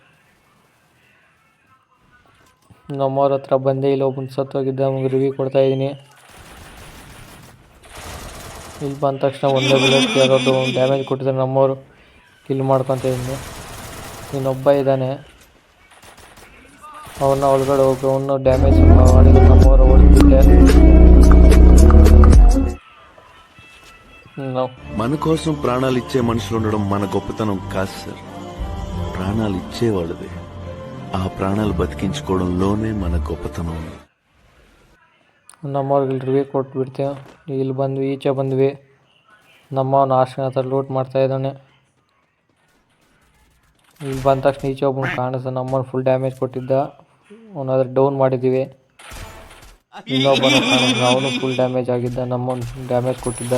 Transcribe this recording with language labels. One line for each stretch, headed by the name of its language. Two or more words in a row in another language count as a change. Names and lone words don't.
Kannada: ನಮ್ಮವ್ರ ಹತ್ರ ಬಂದೆ, ಇಲ್ಲಿ ಒಬ್ಬನು ಸತ್ತೋಗಿದ್ದ, ಅವ್ನಿಗೆ ರಿವ್ಯೂ ಕೊಡ್ತಾ ಇದ್ದೀನಿ. ಇಲ್ಲಿ ಬಂದ ತಕ್ಷಣ ಒಂದೇ ಬುಲೆಟ್ಗೆ ಯಾರೊಬ್ಬರು ಡ್ಯಾಮೇಜ್ ಕೊಟ್ಟಿದ್ದಾರೆ. ನಮ್ಮವರು ಕಿಲ್ ಮಾಡ್ಕೊತ ಇದ್ದೀನಿ. ಇನ್ನೊಬ್ಬ ಇದ್ದಾನೆ, ಅವನ್ನ ಒಳಗಡೆ ಹೋಗಿ ಅವನು ಡ್ಯಾಮೇಜ್ ಮಾಡಿದ್ರು. ನಮ್ಮವರು ಹೊಡೆದ್ಬಿಟ್ಟೆ.
Telugu: మన కోసం ప్రాణాలు ఇచ్చే మనుషులు ఉండడం మన గొప్పతనం కాదు సార్. ప్రాణాలు ఇచ్చేవాళ్ళదే. ఆ ప్రాణాలు బతికించుకోవడంలోనే మన గొప్పతనం ఉంది.
Kannada: ನಮ್ಮವ್ರಿಗೆ ರಿವ್ಯೂ ಕೊಟ್ಬಿಡ್ತೀವಿ. ಇಲ್ಲಿ ಬಂದ್ವಿ, ಈಚೆ ಬಂದ್ವಿ. ನಮ್ಮವನ ಆಶ್ರಯ ಹತ್ರ ಲೂಟ್ ಮಾಡ್ತಾ ಇದ್ದಾನೆ. ಇಲ್ಲಿ ಬಂದ ತಕ್ಷಣ ಈಚೆ ಒಬ್ಬನು ಕಾಣಿಸ್ದ, ನಮ್ಮವ್ನು
English: full damage
Kannada: ಕೊಟ್ಟಿದ್ದ. ಅವನಾದ್ರೆ ಡೌನ್ ಮಾಡಿದ್ದೀವಿ. ಇನ್ನೊಬ್ಬನು ಕಾಣಿಸ್ದ, ಅವನು
English: full damage
Kannada: ಆಗಿದ್ದ, ನಮ್ಮವ್ನು
English: full damage
Kannada: ಕೊಟ್ಟಿದ್ದ.